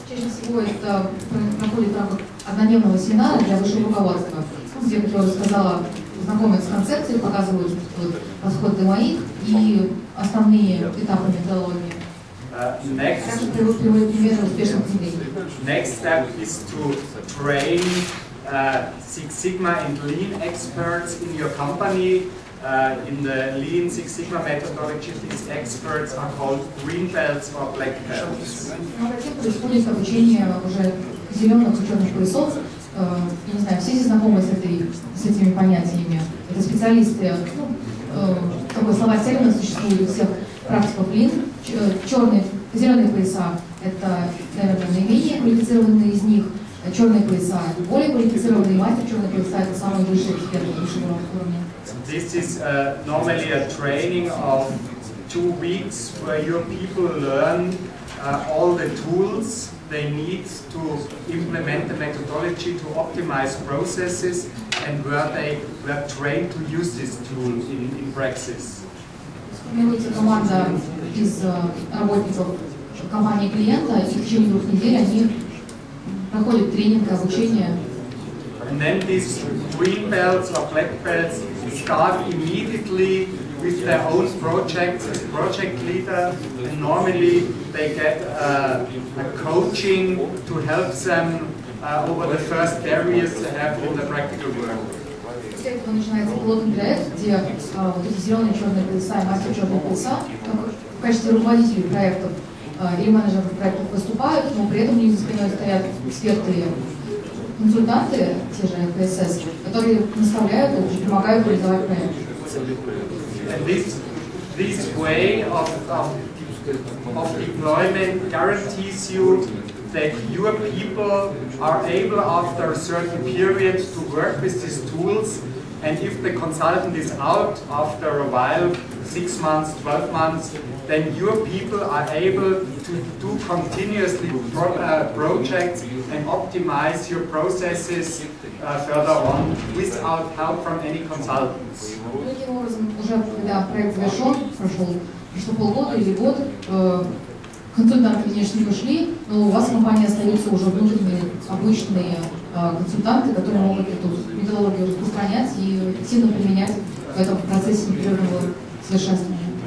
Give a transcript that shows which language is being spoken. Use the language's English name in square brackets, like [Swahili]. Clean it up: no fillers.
[Russian] Чаще всего это проходит в рамках однодневного семинара для высшего руководства, где, как я уже сказала, знакомят с концепцией, показывают подход до моих и основные этапы методологии. Также приводят примеры успешных внедрений. [English] Next step is to train Six Sigma and Lean experts in your company. In the Lean Six Sigma methodology, these experts are called green belts or black belts. [Russian] Затем происходит обучение уже зеленых и черных поясов. Я не знаю, все здесь знакомы с этими понятиями. Это специалисты, такой словарь терминов существует у всех практиков Lean. Зеленые пояса – это, наверное, наименее квалифицированные из них. Черные пояса – это более квалифицированные. Мастер Черный Пояса – это самые высшие эксперты высшего уровня. [English] This is normally a training of 2 weeks where your people learn all the tools they need to implement the methodology to optimize processes and where they were trained to use this tool in practice. [Russian] Формируется команда из работников компании клиента, и в течение 2 недель они проходят тренинг, обучение. [English] And then these green belts or black belts start immediately with their own projects as project leader, and normally they get a coaching to help them over the first barriers they have in the practical work. [Russian] После этого начинается пилотный проект, где вот эти зеленые черные пояса и мастер черного пояса в качестве руководителей проектов или менеджеров проектов выступают, но при этом у них за спиной стоят эксперты, консультанты, те же IFSS, которые наставляют и помогают реализовать проект. [English] And this way of deployment guarantees you that your people are able after a certain period to work with these tools, and if the consultant is out after a while, 6 months, 12 months, then your people are able to do continuously projects and optimize your processes further on without help from any consultants. [Russian] Таким образом, уже когда проект завершен, прошло полгода или год, консультанты, конечно, не ушли, но у вас в компании остаются уже внутренние обычные консультанты, которые могут эту методологию распространять и эффективно применять в этом процессе непрерывного совершенствования.